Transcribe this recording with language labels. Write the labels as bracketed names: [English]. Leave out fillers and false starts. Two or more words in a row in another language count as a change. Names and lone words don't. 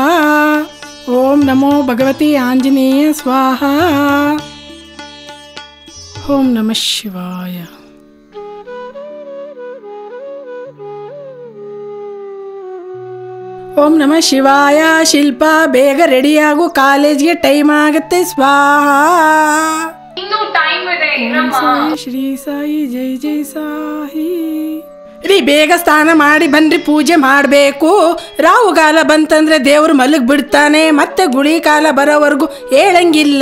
[Sanskrit] ओम नमो भगवते आंजनेय स्वाहा। ओम नमः शिवाय। ओम नमः शिवाय। [Kannada] शिल्पा ಬೇಗ ರೆಡಿ ಆಗು, ಕಾಲೇಜ್ಗೆ ಟೈಮ್ ಆಗುತ್ತೆ. ಸ್ವಾಹಾ. ಇನ್ನೂ ಟೈಮ್ ಇದೆ ಇರಮ್ಮ. ಶ್ರೀ ಸಾಯಿ ಜೈ ಜೈ ಸಾಯಿ. ರೀ ಬೇಗ ಸ್ನಾನ ಮಾಡಿ ಬನ್ರಿ, ಪೂಜೆ ಮಾಡಬೇಕು. ರಾಹುಗಾಲ ಬಂತಂದ್ರೆ ದೇವ್ರು ಮಲಗಿ ಬಿಡ್ತಾನೆ, ಮತ್ತೆ ಗುಳಿ ಕಾಲ ಬರೋವರೆಗೂ ಹೇಳಂಗಿಲ್ಲ.